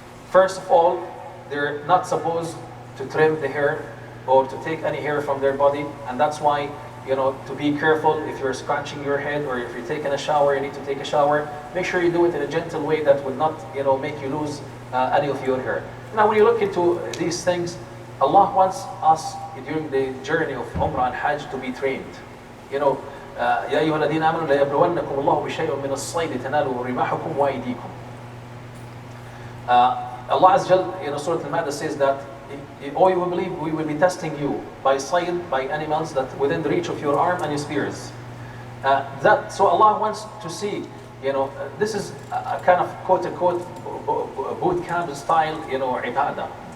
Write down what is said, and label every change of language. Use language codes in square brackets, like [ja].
[en] First of all, they're not supposed to trim the hair or to take any hair from their body, and that's why to be careful if you're scratching your head or if you're taking a shower, you need to take a shower. Make sure you do it in a gentle way that would not make you lose any of your hair. Now, when you look into these things, Allah wants us during the journey of Umrah and Hajj to be trained. [ar] يا أيها الذين آمنوا ليبلونكم الله بشيء من الصيد تنالوا رماحكم وأيديكم. [en] Allah Azza wa Jal, Surah Al-Ma'idah says that, "Oh, you will believe, we will be testing you by sayd, by animals that within the reach of your arm and your spears." So Allah wants to see, this is a kind of quote-unquote boot camp style, ibadah.